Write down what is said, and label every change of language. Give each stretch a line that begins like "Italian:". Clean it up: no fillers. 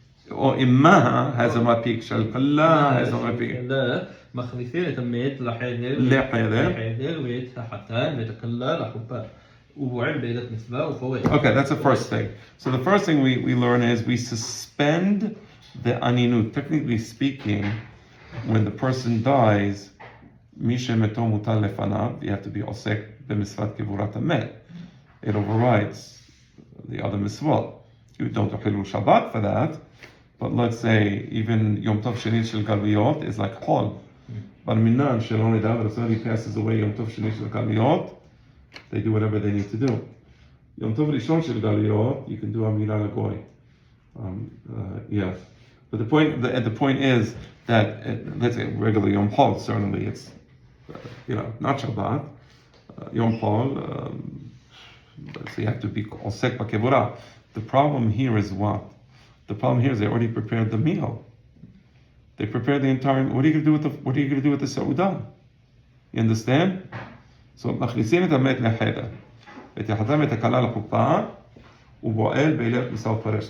English: Or immaha has a mapik shel kalla has a mapik.
Hebrew: מכניסים את המת לחדר ואת החתן ואת הכלה לחופה. ובועל בעילת מצווה ופורש.
English: Okay, that's the first thing. So the first thing we learn is we suspend the aninut. Technically speaking, when the person dies,
Hebrew: מי שמתו מוטל לפניו,
English: you have to be
Hebrew: עוסק במצוות קבורת המת.
English: It overrides the other mitzvot. You don't do Hilul Shabbat for that, but let's say even Yom Tov Sheni Shel Galuyot is like Chol. But Minan Shel Onida, but if somebody passes away Yom Tov Sheni Shel Galuyot, they do whatever they need to do. Yom Tov Rishon Shel Galuyot, you can do Amira Lagoy. Yes. But the point is that let's say regular Yom Chol, certainly it's not Shabbat. Yom Chol, so you have to be osek b'kevurah. The problem here is what? The problem here is they already prepared the meal. They prepared the entire. What are you going to do with the seudah? You understand?
Hebrew: So מכניסים את המת לחדר, ותחתם את הכלה לחופה, ובועל בעילת מסע ופרש.